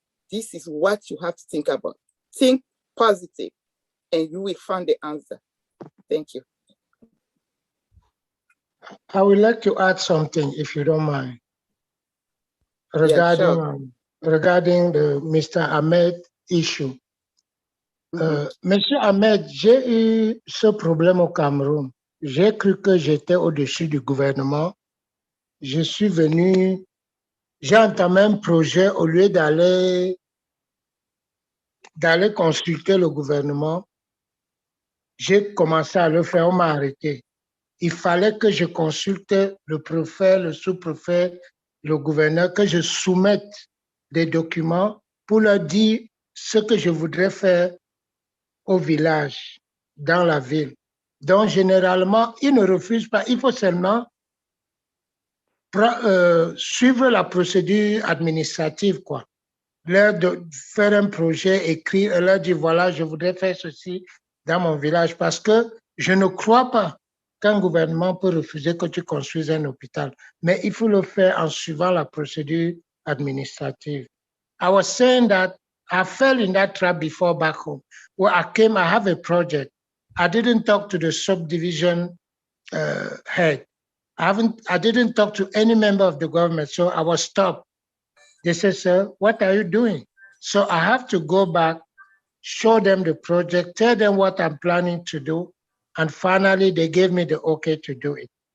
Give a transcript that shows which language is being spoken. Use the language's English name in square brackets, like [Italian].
[English] This is what you have to think about. Think positive and you will find the answer. Thank you. I would like to add something, if you don't mind, regarding, Yeah, sure. Regarding the Mr. Ahmed issue. [French] Monsieur Ahmed, j'ai eu ce problème au Cameroun. J'ai cru que j'étais au-dessus du gouvernement. Je suis venu, j'ai entamé un projet au lieu d'aller consulter le gouvernement. J'ai commencé à le faire, on m'a arrêté. Il fallait que je consulte le préfet, le sous-préfet, le gouverneur, que je soumette des documents pour leur dire ce que je voudrais faire au village, dans la ville. Donc, généralement, ils ne refusent pas. Il faut seulement suivre la procédure administrative, quoi. Leur faire un projet, écrire, leur dire, voilà, je voudrais faire ceci dans mon village, parce que je ne crois pas qu'un gouvernement peut refuser que tu construises un hôpital. Mais il faut le faire en suivant la procédure administrative. [English] I was saying that I fell in that trap before back home. Where I came, I have a project. I didn't talk to the subdivision head. I didn't talk to any member of the government, so I was stopped. They said, sir, what are you doing? So I have to go back, show them the project, tell them what I'm planning to do, and finally they gave me the okay to do it.